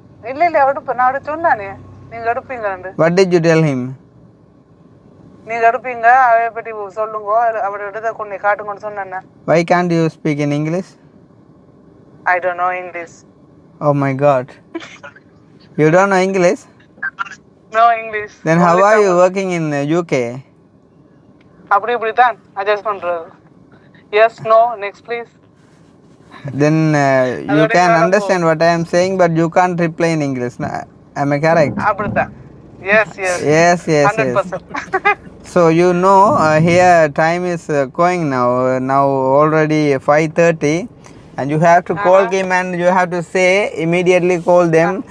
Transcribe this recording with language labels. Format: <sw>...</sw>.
<ta>இல்லை எடுப்பேன், நான் சொன்னானே நீங்கள் எடுப்பீங்க.</ta> <en>What did you tell him?</en> <ta>நீங்க எடுப்பீங்க அதை பற்றி சொல்லுங்க அவரோட இடத்தை கொண்டு காட்டுங்கன்னு சொன்னேன்.</ta> <en>Why can't you speak in English? I don't know English. Oh my God. You don't know English? No English. Then how are you working in UK?</en> <ta>அப்படி இப்படித்தான் adjust பண்றது.</ta> <en>Yes, no, next please. Then you can understand what I am saying, but you can't reply in English. Am I correct?</en> <ta>அப்படித்தான். Yes.</ta> <en>Yes. 100%. So you know here time is going now. Now already 5:30, and you have to call him and you have to say immediately call them.</en>